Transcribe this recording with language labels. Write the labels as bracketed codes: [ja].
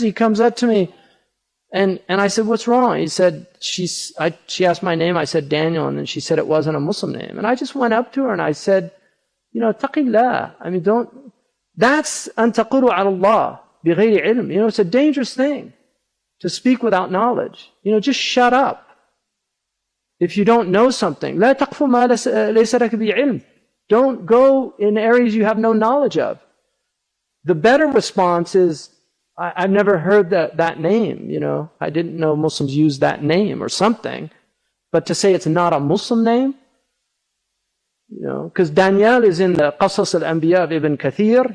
[en] He comes up to me and I said, what's wrong? He said, she asked my name. I said, Daniel. And then she said it wasn't a Muslim name. And I just went up to her and I said, taqillah. I mean, that's an [ar] taqulu ala Allah bighayri ilm. [en] It's a dangerous thing. To speak without knowledge. Just shut up. If you don't know something, [ar] لا تقف ما ليس لك بعلم. [en] Don't go in areas you have no knowledge of. The better response is, I've never heard that name, I didn't know Muslims use that name or something. But to say it's not a Muslim name, because Daniel is in the Qasas al-Anbiya of Ibn Kathir.